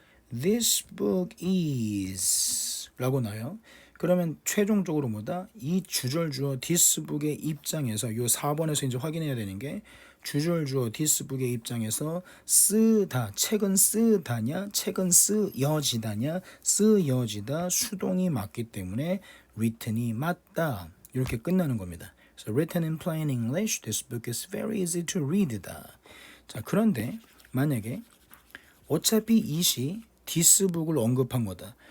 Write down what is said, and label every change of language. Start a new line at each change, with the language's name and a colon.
English: this book is
Korean: 라고 나와요. 그러면 최종적으로 뭐다? 이 주절주어 this book의 입장에서 요 4번에서 이제 확인해야 되는 게 주절주어 this book의 입장에서 쓰다, 책은 쓰다냐, 책은 쓰여지다냐, 쓰여지다 수동이 맞기 때문에 written이 맞다. 이렇게 끝나는 겁니다.
English: So written in plain English, this book is very easy to read다.
Korean: 자, 그런데 만약에 어차피 이시 this book을 언급한 거다.